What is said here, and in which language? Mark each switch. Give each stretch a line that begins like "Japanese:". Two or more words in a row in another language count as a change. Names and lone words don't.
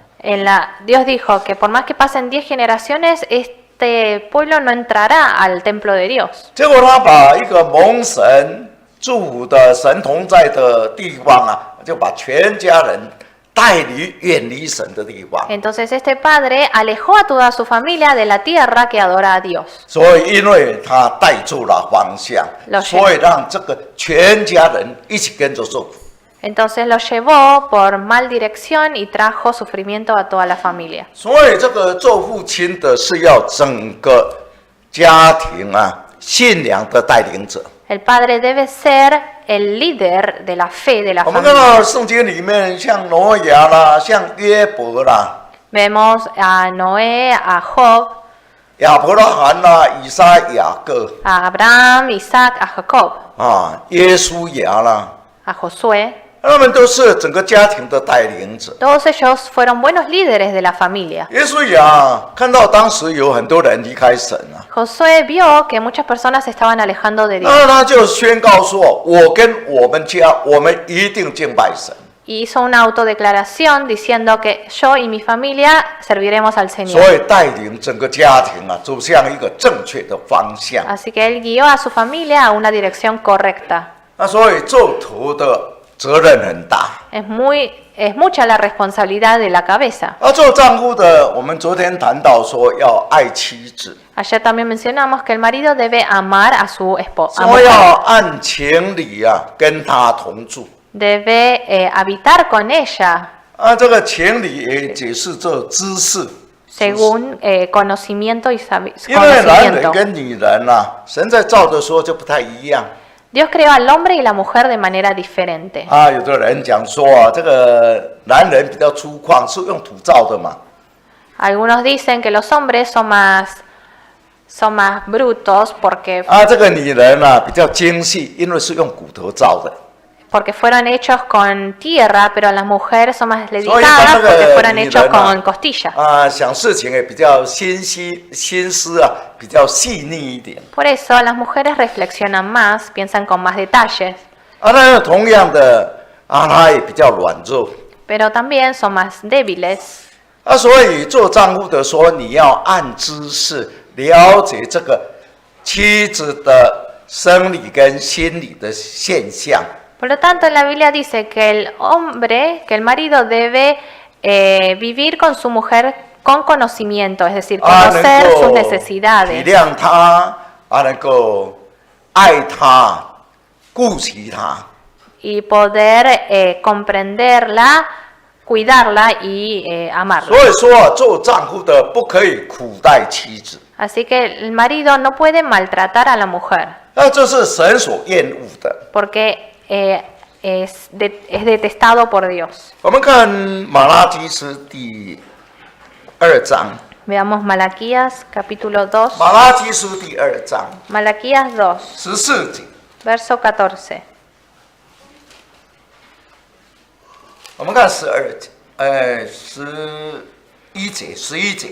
Spanish: Dios dijo que por más que pasen 10 generaciones, este pueblo no entrará al templo de Dios.
Chinese: 结果他把一个蒙神祝福的神同在的地方就把全家人带离远离神的地方。
Spanish: Entonces este padre alejó a toda su familia de la tierra que adora a Dios.
Chinese: 所以因为他带错了方向，所以让这个全家人一起跟着受苦。
Spanish: Entonces lo llevó por mal dirección y trajo sufrimiento a toda la familia.
Chinese: 所以这个做父亲的是要整个家庭信仰的带领者。
Spanish: El padre debe ser el líder de la fe de la
Chinese: 我们看
Spanish: familia.
Chinese: 到圣经里面，像挪亚啦，像约伯啦，
Spanish: Vemos a Noé, a Job,
Chinese: 亚伯拉罕啦，以撒、雅各
Spanish: a Abraham, Isaac, a Jacob,
Chinese: 耶稣亚啦，
Spanish: a Josué.
Chinese: 他们都是整个家庭的带领者。
Spanish: Todos ellos fueron buenos líderes de la familia.
Chinese: 耶稣亚看到当时有很多人离开神
Spanish: Josué vio que muchas personas se estaban alejando de Dios
Chinese: 那他就宣告说：“我跟我们家，我们一定敬拜神。”
Spanish: y hizo una autodeclaración diciendo que yo y mi familia serviremos al
Chinese: 所
Spanish: Señor.
Chinese: 以带领整个家庭走向一个正确的方向。
Spanish: Así que él guió a su familia a una dirección correcta.
Chinese: 所以做头的责任很大。
Spanish: Es mucha la responsabilidad de la cabeza.
Chinese: 做丈夫的，我们昨天谈到说要爱妻子，
Spanish: Ayer también mencionamos que el marido debe amar a su esposa.
Chinese: 所以要按情理跟他同住。
Spanish: Debe habitar con ella
Chinese: 这个情理也解释这知识，
Spanish: según conocimiento y
Chinese: 因为男人
Spanish: conocimiento.
Chinese: 跟女人神在造的时候就不太一样。
Spanish: Dios creó al hombre y la mujer de manera diferente.
Chinese: 有的人讲说这个男人比较粗犷，是用土造的嘛。
Spanish: Algunos dicen que los hombres son más brutos porque
Chinese: 这个女人比较精细，因为是用骨头造的。
Spanish: porque fueron hechos con tierra, pero las mujeres son más
Chinese: 所以
Spanish: dedicadas
Chinese: 那
Spanish: porque
Chinese: 个
Spanish: fueron
Chinese: 女
Spanish: hechos
Chinese: 人
Spanish: con costilla.
Chinese: 想事情也比较心思啊，比较细腻一点。
Spanish: Por eso las mujeres reflexionan más, piensan con más detalles,
Chinese: 那同样的她也比较软弱。
Spanish: pero también son más débiles.
Chinese: 所以做丈夫的说，你要按知识了解这个妻子的生理跟心理的现象。
Spanish: Por lo tanto, la Biblia dice que el hombre, que el marido debe vivir con su mujer con conocimiento, es decir, conocer sus
Chinese: 体
Spanish: necesidades
Chinese: 谅她，能够爱她，顾及她。
Spanish: y poder comprenderla, cuidarla y amarla.
Chinese: 所以说做丈夫的不可以苦待妻子。
Spanish: Así que el marido no puede maltratar a la mujer,
Chinese: 这是神所厌恶的。
Spanish: porque es detestado por Dios.
Chinese: 我们看马拉基书第2章，
Spanish: Veamos Malaquías capítulo 2.
Chinese: 马拉基书第2章
Spanish: Malaquías 2,
Chinese: 14节，
Spanish: verso 14.
Chinese: 我们看12节，11节，11节